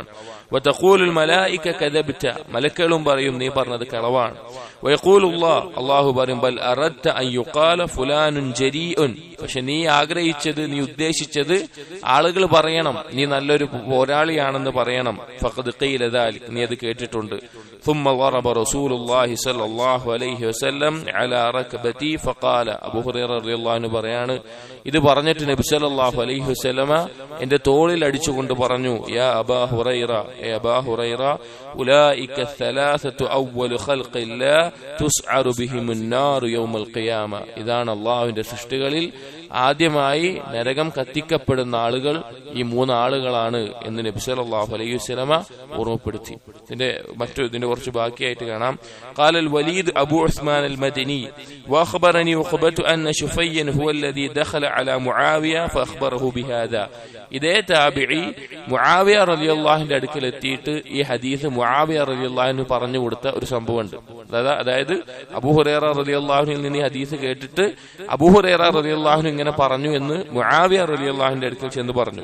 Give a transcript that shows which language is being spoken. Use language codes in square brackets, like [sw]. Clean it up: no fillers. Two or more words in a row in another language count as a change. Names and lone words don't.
[ar] وتقول الملائكة كذبت [ml] മലക്കുകളും പറയും, നീ പറഞ്ഞത് കളവാണ്. [ar] ويقول الله [ml] പറയും, [ar] بل أردت أن يقال فلان جريء [ml] പക്ഷെ നീ ആഗ്രഹിച്ചത് നീ ഉദ്ദേശിച്ചത് ആളുകൾ പറയണം നീ നല്ലൊരു പോരാളിയാണെന്ന് പറയണം. [ar] فقد قيل ذلك [ml] നീ അത് കേട്ടിട്ടുണ്ട്. [ar] ثم ضرب رسول الله صلى الله عليه وسلم على ركبتي فقال [ml] അബൂ ഹുറൈറ [ar] رضي الله عنه [ml] പറയാണ്, ഇത് പറഞ്ഞിട്ട് നബി [ar] صلى الله عليه وسلم [ml] എന്റെ തോളിൽ അടിച്ചുകൊണ്ട് പറഞ്ഞു, [ar] يا أبا هريرة [ml] ഏ അബാ ഹുറൈറ [ar] أولئك الثلاثة أول خلق الله تسعر بهم النار يوم القيامة [ml] ഇതാണ് അല്ലാഹുവിന്റെ സൃഷ്ടികളിൽ ആദ്യമായി നരകം കത്തിക്കപ്പെടുന്ന ആളുകൾ ഈ മൂന്ന് ആളുകളാണ് എന്ന് നബി [ar] صلى الله عليه وسلم [ml] ഓർമ്മപ്പെടുത്തി. ഇതിന്റെ കുറച്ച് ബാക്കിയായിട്ട് കാണാം. [ar] قال الوليد ابو عثمان المدني واخبرني عقبة ان شفيا هو الذي دخل على معاويه فاخبره بهذا [ml] ഇതേ താബിഈ മുആവിയ റളിയല്ലാഹുവിന്റെ അടുക്കൽ എത്തിയിട്ട് ഈ ഹദീസ് മുആവിയ റളിയല്ലാഹു പറഞ്ഞു കൊടുത്ത ഒരു സംഭവമുണ്ട്. അതായത് അബൂ ഹുറൈറ റളിയല്ലാഹുവിൽ നിന്ന് ഈ ഹദീസ് കേട്ടിട്ട് അബൂ ഹുറൈറ റളിയല്ലാഹു ഇങ്ങനെ പറഞ്ഞു എന്ന് മുആവിയ റളിയല്ലാഹുവിന്റെ അടുക്കൽ ചെന്ന് പറഞ്ഞു.